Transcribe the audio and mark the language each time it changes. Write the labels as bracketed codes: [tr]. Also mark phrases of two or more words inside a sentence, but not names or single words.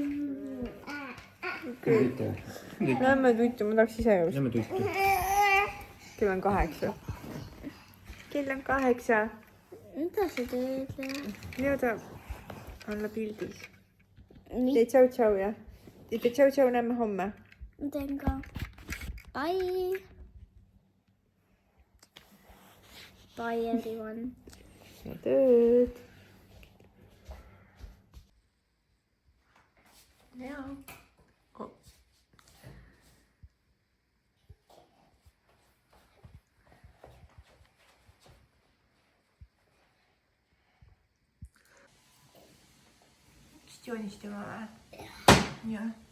[et] Lähme tuttu, ma tahaks ise joosta. Lähme tuttu. kell on 8. Kell on 8. [fi] Mitä sä teet? [et] Leo tahab olla pildis. Mit- Tee tšau-tšau ja. Tee tšau-tšau, näeme homme. Miten ka? [en] Bye. Bye everyone. [et] Ja tööd. Jaa. Oh. Vist joonistama või? Jah.